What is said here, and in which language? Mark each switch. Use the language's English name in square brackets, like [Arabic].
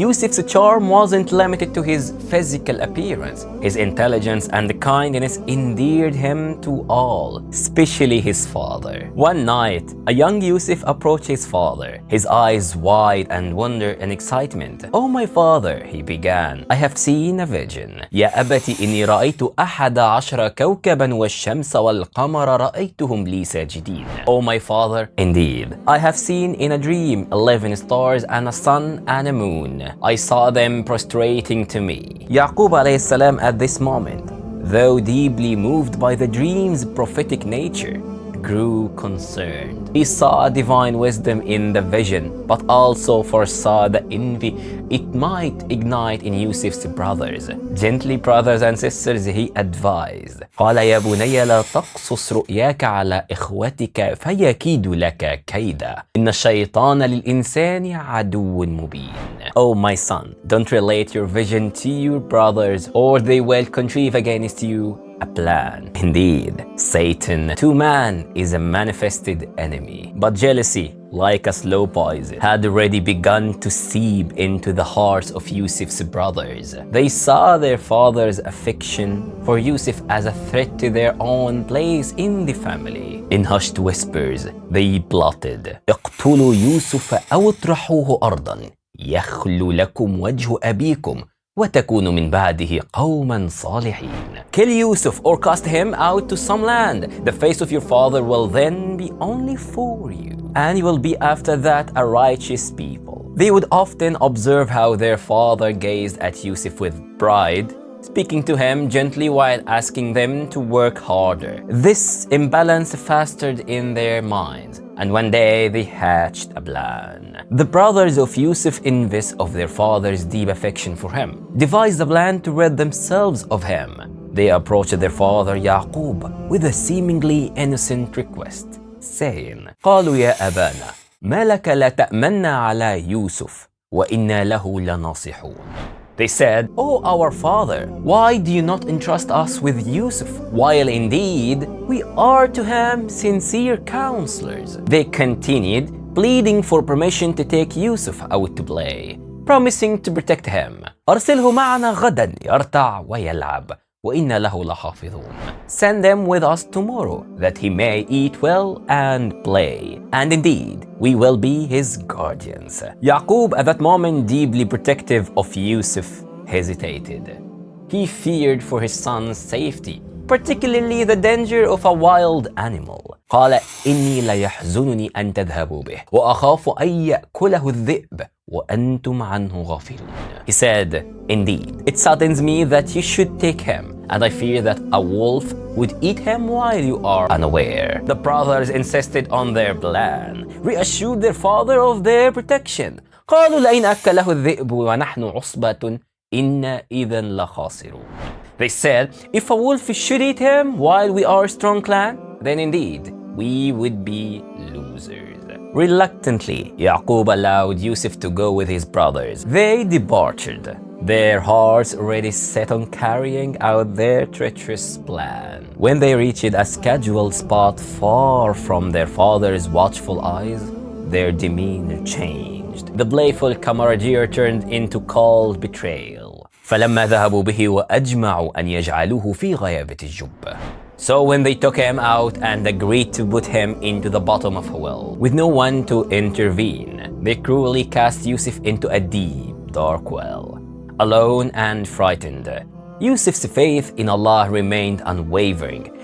[English] Yusuf's charm wasn't limited to his physical appearance. His intelligence and kindness endeared him to all, especially his father. One night, a young Yusuf approached his father, his eyes wide and wonder and excitement. "Oh my father," he began, "I have seen a vision. [Arabic] يا أبت إني رأيت 11 كوكبا والشمس والقمر رأيتهم لي ساجدين." [English] Oh my father, indeed, I have seen in a dream 11 stars and a sun and a moon. I saw them prostrating to me. Yaqub alayhi salam at this moment, though deeply moved by the dream's prophetic nature, grew concerned. He saw divine wisdom in the vision, but also foresaw the envy it might ignite in Yusuf's brothers. Gently, brothers and sisters, he advised, [Arabic] قال يا بني لا تقصص رؤياك على إخوتك فيكيد لك كيدا إن الشيطان للإنسان عدو مبين. [English] Oh my son, don't relate your vision to your brothers or they will contrive against you a plan. Indeed, Satan to man is a manifested enemy. But jealousy, like a slow poison, had already begun to seep into the hearts of Yusuf's brothers. They saw their father's affection for Yusuf as a threat to their own place in the family. In hushed whispers, they plotted, [Arabic] اقتلوا يوسف أو اطرحوه أرضا يخلو لكم وجه أبيكم وَتَكُونُ مِنْ بَعْدِهِ قَوْمًا صَالِحِينَ. [English] Kill Yusuf or cast him out to some land. The face of your father will then be only for you, and you will be after that a righteous people. They would often observe how their father gazed at Yusuf with pride, speaking to him gently while asking them to work harder. This imbalance festered in their minds, and one day they hatched a plan. The brothers of Yusuf, envious of their father's deep affection for him, devised a plan to rid themselves of him. They approached their father Yaqub with a seemingly innocent request, saying, [Arabic] قالوا يا أبانا ما لك لا تأمنا على يوسف وإنا له لناصحون. [English] They said, "Oh our father, why do you not entrust us with Yusuf, while indeed we are to him sincere counselors?" They continued, pleading for permission to take Yusuf out to play, promising to protect him. [Arabic] أرسله معنا غدا يرتع ويلعب وإنا له لحافظون. [English] Send him with us tomorrow, that he may eat well and play, and indeed we will be his guardians. Yaqub, at that moment deeply protective of Yusuf, hesitated. He feared for his son's safety, particularly the danger of a wild animal. [Arabic] قال إني ليحزنني أن تذهبوا به وأخاف أن يأكله الذئب وأنتم عنه غافلون. [English] He said, "Indeed, it saddens me that you should take him, and I fear that a wolf would eat him while you are unaware." The brothers insisted on their plan, reassured their father of their protection. [Arabic] قالوا لئن أكله الذئب ونحن عصبة إنا إذا لخاسرون. [English] They said, if a wolf should eat him while we are a strong clan, then indeed we would be losers. Reluctantly, Yaqub allowed Yusuf to go with his brothers. They departed, their hearts already set on carrying out their treacherous plan. When they reached a scheduled spot far from their father's watchful eyes, their demeanor changed. changed. The playful camaraderie turned into cold betrayal. [Arabic] فلما ذهبوا به وأجمعوا أن يجعلوه في غيابة الجب. [English] So when they took him out and agreed to put him into the bottom of a well, with no one to intervene, they cruelly cast Yusuf into a deep, dark well. Alone and frightened, Yusuf's faith in Allah remained unwavering.